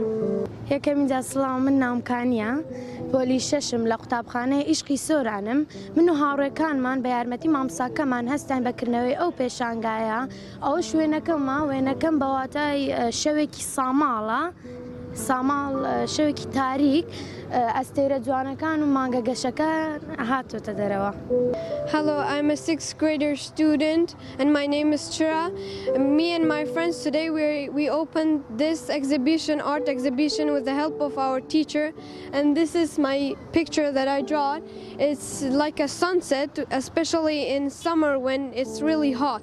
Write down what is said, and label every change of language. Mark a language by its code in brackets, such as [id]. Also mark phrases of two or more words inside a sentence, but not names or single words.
[ckb] یەکەمی جا سڵاو من نامکانیە پۆلی 6م لە قوتابخانەی عشقی سۆرانم من و هاوڕێکانمان بە یارمەتی مامۆستاکەمان هەستان بەکردنەوەی ئەو پێشانگایە ئەوە وێنەکەم بەواتای شەوێکی ساماڵە ساماڵ شەوێکی تاریک ئەستێرە جوانەکان و مانگە گەشەکە هاتوۆتە دەرەوە. [en] Hello, I'm a 6th grader student and my name is Chira. Me and my friends today we opened this art exhibition with the help of our teacher, and this is my picture that I draw. It's like a sunset, especially in summer when it's really hot.